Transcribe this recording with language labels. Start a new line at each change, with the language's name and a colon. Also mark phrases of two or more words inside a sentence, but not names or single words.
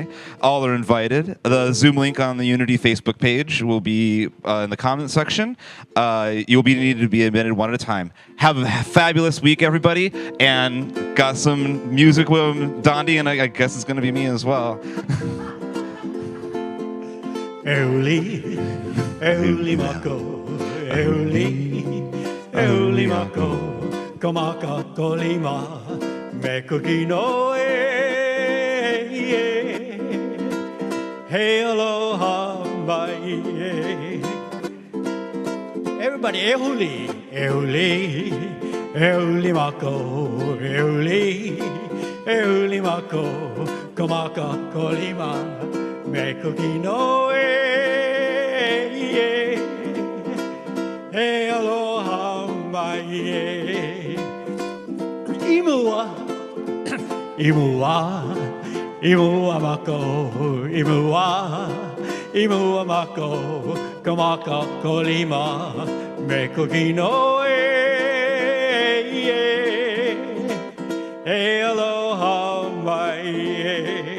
English: All are invited. The Zoom link on the Unity Facebook page will be in the comment section. You'll be needed to be admitted one at a time. Have a fabulous week, everybody, and got some music with Dondi, and I guess it's going to be me as well.
Hawaiian: Euli, Euli mako, Euli, Euli mako, komaka kolima, mekuki no hey aloha mai. Everybody, Euli, Euli, Euli mako, Euli, Euli mako, komaka kolima, mekuki no hey aloha mai. Imua, imua, imua mako, imua, imua mako, kamaka kolima, mekuki no hey aloha mai.